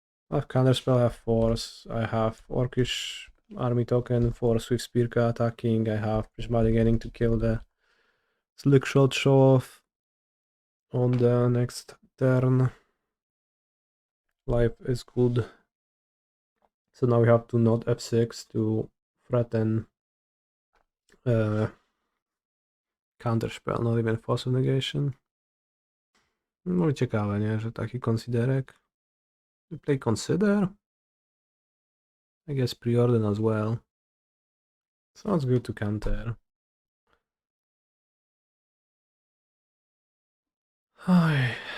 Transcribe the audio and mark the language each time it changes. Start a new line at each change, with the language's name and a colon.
English: I have Counterspell, I have Force, I have Orcish Army Token for Swift Spearka attacking, I have Prismatic Ending to kill the Slickshot Show Off on the next turn. Life is good. So now we have to node f6 to threaten Counterspell, not even Force of Negation.
Polish: No i ciekawe, nie, że taki konsiderek.
English: We play Consider? I guess Preordain as well. Sounds good to counter. Hi.